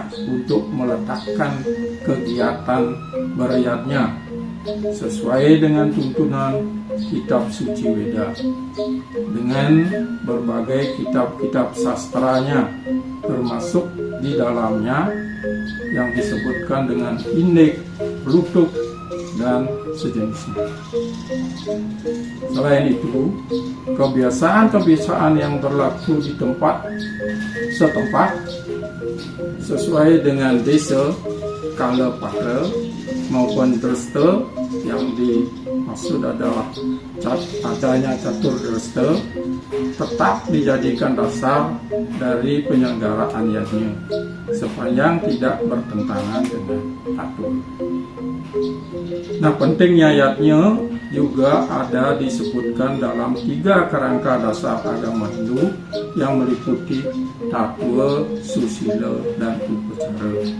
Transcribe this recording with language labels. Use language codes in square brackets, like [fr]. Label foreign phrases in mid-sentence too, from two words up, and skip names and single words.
[id] untuk meletakkan kegiatan beryatnya sesuai dengan tuntunan kitab suci Weda, dengan berbagai kitab-kitab sastranya, termasuk di dalamnya yang disebutkan dengan Indik, Plutuk, dan sejenisnya. Selain itu, kebiasaan-kebiasaan yang berlaku di tempat setempat sesuai dengan [ban] desa, kala patra [id] maupun dresta, yang dimaksud adalah adanya [ban] catur dresta, [id] tetap dijadikan dasar dari penyelenggaraan yatnya sepanjang tidak bertentangan dengan atur. Nah, pentingnya yatnya juga ada disebutkan dalam 3 kerangka dasar agama Hindu yang meliputi tatwa, susila, dan upacara.